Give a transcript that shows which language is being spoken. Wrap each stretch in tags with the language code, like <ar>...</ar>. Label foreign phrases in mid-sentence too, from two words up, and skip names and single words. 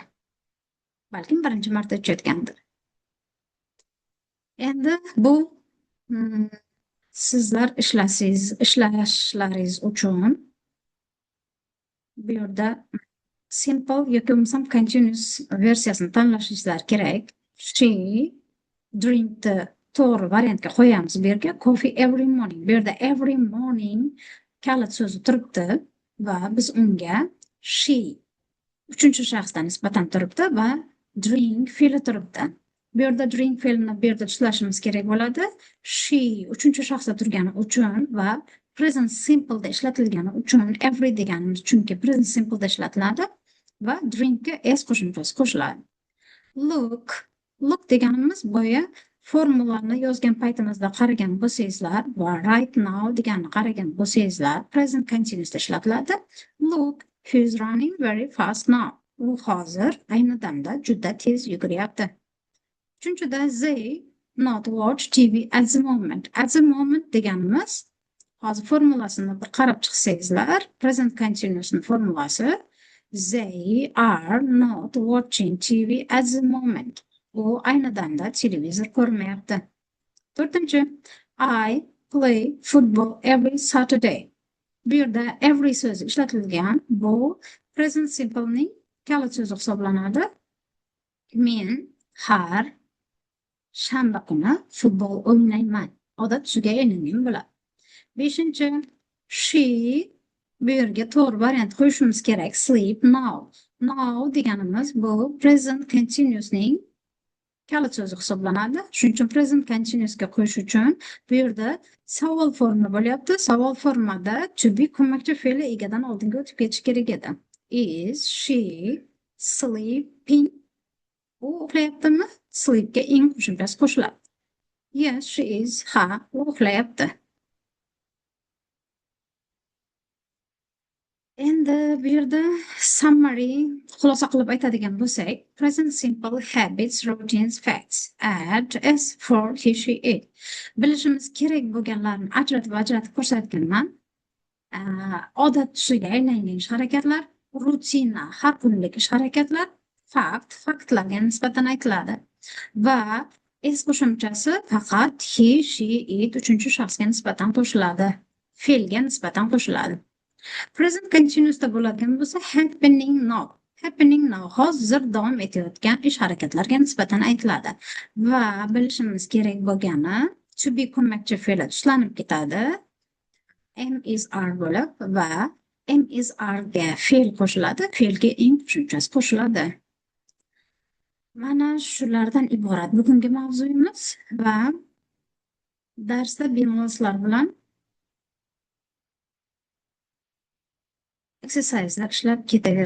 <uz>Balkim birinchi marta ichayotgandir. Endi bu sizlar ishlashlaringiz uchun bu yerda simple yoki bo'lmasam continuous versiyasini tanlashingizlar kerak. She drinkni to'g'ri variantga qo'yamiz bu yerga.</uz> <en>Coffee every morning.</en> <uz>Bu yerda</uz> <en>every morning</en> <uz>kalit so'zi turibdi va biz unga she uchinchi shaxsdan nisbatan turibdi va drink fe'li turibdi. Bu yerda drink fe'lini bu yerda tushunishimiz kerak bo'ladi. She uchinchi shaxsda turgani uchun va</uz> <en>present simple</en> <uz>da ishlatilgani uchun every deganimiz chunki</uz> <en>present simple</en> <uz>da ishlatiladi va drinkga s qo'shimchasi qo'shiladi. Look deganimiz boya formulani yozgan paytimizda qaragan bo'lsangizlar va</uz> <en>right now</en> <uz>deganni qaragan bo'lsangizlar</uz> <en>present continuous</en> <uz>da ishlatiladi.</uz> <en>Look, he's running very fast now.</en> <uz>U hozir ayni damda juda tez yuguryapti.</uz> <en>Uchinchida they not watch TV at the moment. At the moment</en> <uz>deganimiz hozir formulasini bir qarab chiqsangizlar,</uz> <en>present continuous</en> <uz>formulasi</uz> <en>they are not watching TV at the moment.</en> <uz>U ayni damda televizor ko'rmayapti. To'rtinchi,</uz> <en>I play football every Saturday.</en> <uz>Bu yerda every so'zi ishlatilgan. Bu</uz> <en>present simple'ning</en> <uz>kalit so'zi hisoblanadi. Men har shanba kuni futbol o'ynayman. Odat tusiga aylangan bo'ladi. Beshinchi, she bu yerga to'g'ri variant qo'yishimiz kerak.</uz> <en>Sleep now.</en> <uz>Now deganimiz bu</uz> <en>present continuousning</en> <uz>kalit so'zi hisoblanadi. Shuning uchun</uz> <en>present continuousga</en> <uz>qo'yish uchun bu yerda savol forma bo'lyapti. Savol formada</uz> <en>to be</en> <uz>ko'makchi fe'li egadan oldinga o'tib ketish kerak edi.</uz> <en>Is she sleeping?</en> <uz>U uxlayaptimi? Sleepga ing qo'shimchasi qo'shiladi.</uz> <en>Yes, she is.</en> <uz>Ha, u uxlayapti. Endi bu yerda summary xulosa qilib aytadigan bo'lsak,</uz> <en>present simple habits, routines, facts add s for he, she, it.</en> <uz>Bilishimiz kerak bo'lganlarni ajratib ko'rsatganman. Odat tusiga aylangan ish harakatlar, rutina, har kunlik ish harakatlar, faktlarga nisbatan aytiladi va s qo'shimchasi faqat</uz> <en>he, she, it</en> <uz>uchinchi shaxsga nisbatan qo'shiladi, fe'lga nisbatan qo'shiladi.</uz> <en>Present continuous</en> <uz>da bo'ladigan bo'lsa</uz> <en>happening now. Happening now</en> <uz>hozir davom etayotgan ish harakatlarga nisbatan aytiladi va bilishimiz kerak bo'lgani</uz> <en>to be</en> <uz>ko'makchi fe'li tushlanib ketadi.</uz> <en>Am is are</en> <uz>bo'lib va</uz> <en>am is are</en> <uz>ga fe'l qo'shiladi, fe'lga ing qo'shimchasi qo'shiladi. Mana shulardan iborat bugungi mavzuyimiz va darsda bemalol sizlar bilan exerciselar ishlab ketaverishimiz mumkin.</uz>